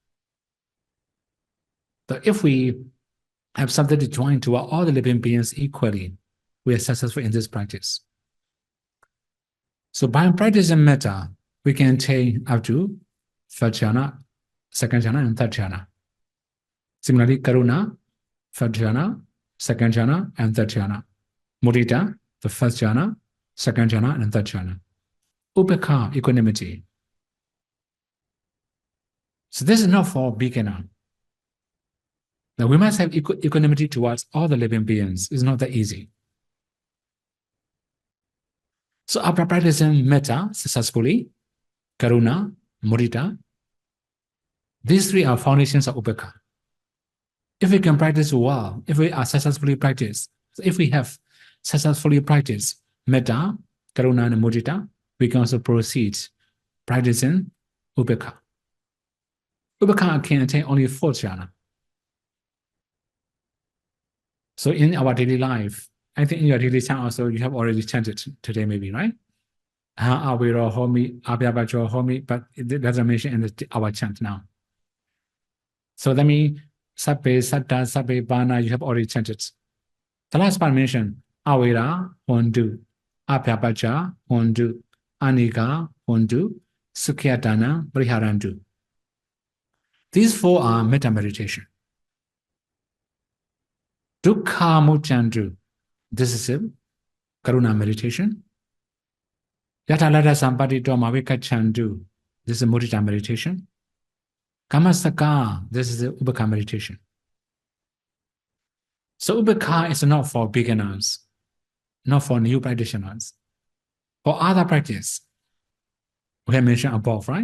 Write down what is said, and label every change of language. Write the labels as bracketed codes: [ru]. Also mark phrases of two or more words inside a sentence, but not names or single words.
[en] That if we have something to join to all the living beings equally, we are successful in this practice. So by practicing metta, we can attain up to first jhana, second jhana, and third jhana. Similarly, karuna, third jhana, second jhana, and third jhana. Mudita, the first jhana, second jhana, and third jhana. Upekkha, equanimity. So this is not for beginner. Now we must have equanimity towards all the living beings. It's not that easy. So after practicing metta successfully, karuna, mudita, these three are foundations of upekkha. If we can practice well, if we are successfully practiced, if we have successfully practiced metta, karuna, and mudita, we can also proceed practicing upekkha. Upekkha can attain only fourth jhana. So in our daily life, I think in your daily chant also, you have already chanted today maybe, right? [pi] Aviro homi, abhyabacho homi, [en] but it doesn't mention in our chant now. So that means [pi] sabbe, satta, sabbe, bana, [en] you have already chanted. The last part mentioned, [pi] avira, hondu, abhyabacha, hondu, anika, hondu, sukhyatana, briharandu. [en] These four are metta meditation. [pi] Dukkha muchandu. [en] This is a karuna meditation. [pi] Yata lada sampati doma vikachandu. [en] This is a mudita meditation. [pi] Kamasaka. [en] This is a upekkha meditation. So upekkha is not for beginners, not for new practitioners. For other practice, we have mentioned above, right?